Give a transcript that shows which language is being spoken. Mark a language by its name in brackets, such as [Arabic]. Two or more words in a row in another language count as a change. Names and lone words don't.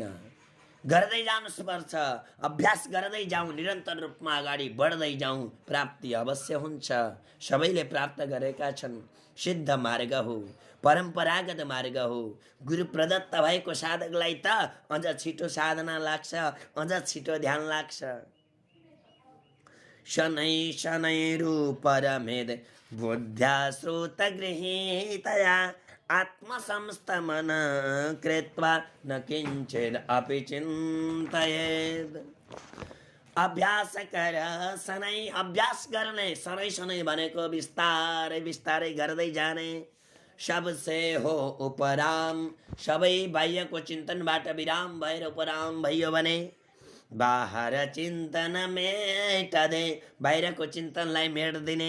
[Nepali] गर्दै जानुस् पर्छ, अभ्यास गर्दै जाउँ, निरन्तर रूपमा अगाडि बढ्दै जाउँ, प्राप्ति अवश्य हुन्छ। सबैले प्राप्त गरेका छन्। सिद्ध मार्ग हो, परम्परागत मार्ग हो। गुरु प्रदत्त भएको साधकलाई त अझ छिटो साधना लाग्छ, अझ छिटो ध्यान लाग्छ। [Sanskrit] शनै शनै रूपरमेद बुद्ध्या श्रुत गृहीतया, आत्मसंस्तमन कृत्वा न किञ्चित् अपि चिन्तयेत्। [Nepali] अभ्यास कर सनै, अभ्यास गर्ने। सनै सनै भनेको बिस्तारै बिस्तारै गर्दै जाने। सबसे हो उपराम। सबै बाह्यको चिन्तनबाट विराम भएर उपराम भयो भने बाहर चिन्तन मेटदे, बाहिरको चिन्तनलाई मेट्दिने।